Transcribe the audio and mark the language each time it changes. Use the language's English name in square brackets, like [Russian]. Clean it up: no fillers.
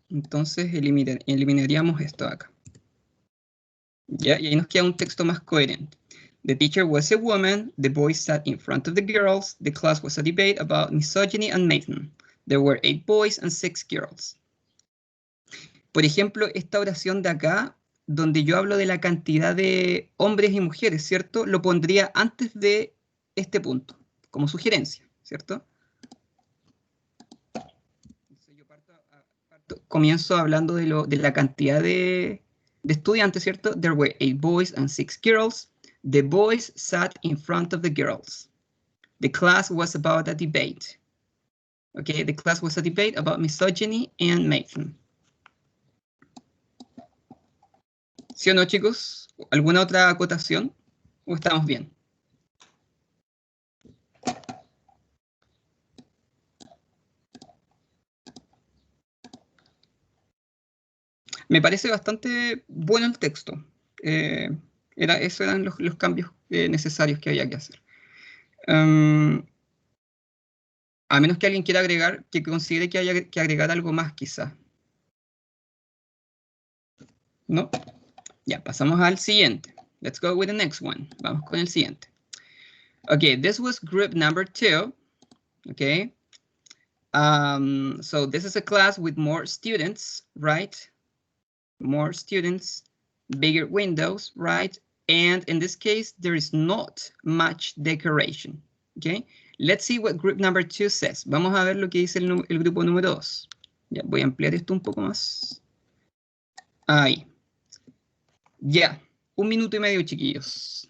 [Spanish] Entonces eliminaríamos esto acá. ¿Ya? Y ahí nos queda un texto más coherente. [English] The teacher was a woman. The boys sat in front of the girls. The class was a debate about misogyny and Nathan. There were 8 boys and 6 girls. [Spanish] Por ejemplo, esta oración de acá, donde yo hablo de la cantidad de hombres y mujeres, ¿cierto? Lo pondría antes de este punto, como sugerencia, ¿cierto? Entonces yo comienzo hablando de la cantidad de estudiantes, ¿cierto? [English] There were 8 boys and 6 girls. The boys sat in front of the girls. The class was about a debate. Okay, the class was a debate about misogyny and Nathan. [Spanish] ¿Sí o no, chicos? ¿Alguna otra acotación? ¿O estamos bien? Me parece bastante bueno el texto. Esos eran los cambios necesarios que había que hacer. A menos que alguien quiera agregar, que considere que haya que agregar algo más, quizá. ¿No? Ya, pasamos al siguiente. [English] Let's go with the next one. [Spanish] Vamos con el siguiente. [English] Okay, this was group number 2. Okay. So this is a class with more students, right? More students, bigger windows, right? And in this case, there is not much decoration. Okay. Let's see what group number 2 says. [Spanish] Vamos a ver lo que dice el grupo número 2. Ya, voy a ampliar esto un poco más. Ahí. Ya. 1 minuto y medio, chiquillos.